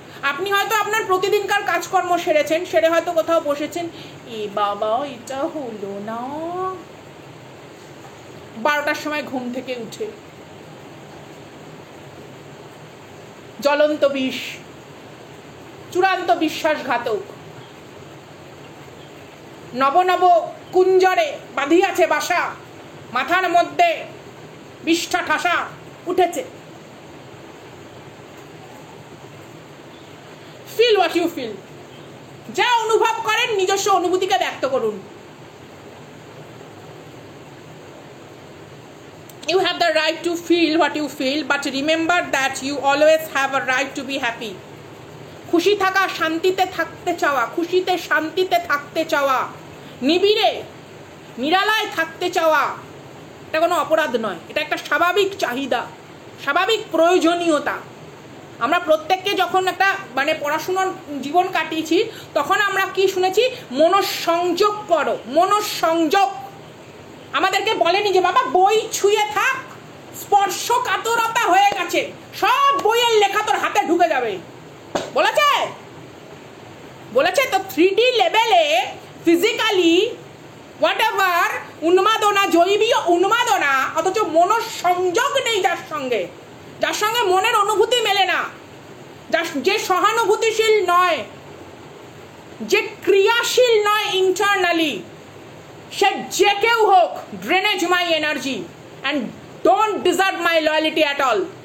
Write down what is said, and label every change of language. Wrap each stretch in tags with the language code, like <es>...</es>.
<bn>আপনি হয়তো আপনার প্রতিদিনকার কাজকর্ম সেরেছেন, সেরে হয়তো কোথাও বসেছেন, এ বাবা এটা হলো না, 12টার সময় ঘুম থেকে উঠে জ্বলন্ত বিষ, চূড়ান্ত বিশ্বাসঘাতক, নব নব কুঞ্জরে বাঁধিয়াছে বাসা, মাথার মধ্যে বিষ্ঠা ঠাসা উঠেছে।</bn> <en>feel what you feel,</en> <bn>যা অনুভব করেন নিজস্ব অনুভূতিকে ব্যক্ত করুন।</bn> <en>You have the right to feel what you feel, but remember that you always have a right to be happy.</en> <bn>খুশি থাকা, শান্তিতে থাকতে চাওয়া, খুশিতে শান্তিতে থাকতে চাওয়া, নিবিড়ে নিরালায় থাকতে চাওয়া, এটা কোনো অপরাধ নয়, এটা একটা স্বাভাবিক চাহিদা, স্বাভাবিক প্রয়োজনীয়তা। আমরা প্রত্যেককে যখন একটা মানে পড়াশোনার জীবন কাটিয়েছি, তখন আমরা কি শুনেছি? মনঃসংযোগ করো, মনঃসংযোগ। আমাদেরকে বলেনি যে বাবা বই ছুঁয়ে থাক, স্পর্শ কাতরতা হয়ে গেছে, সব বইয়ের লেখা তোর হাতে ঢুকে যাবে, বলেছে? বলেছে তো 3D লেভেলে ফিজিক্যালি হোয়াট এভার উন্মাদনা, জৈবীয় উন্মাদনা, অথচ মনঃসংযোগ নেই যার সঙ্গে, যার সঙ্গে মনের অনুভূতি মেলে না, যে সহানুভূতিশীল নয়, যে ক্রিয়াশীল নয় ইন্টারনালি, সে যে কেউ হোক,</bn> <en>Drainage my energy and don't deserve my loyalty at all.</en>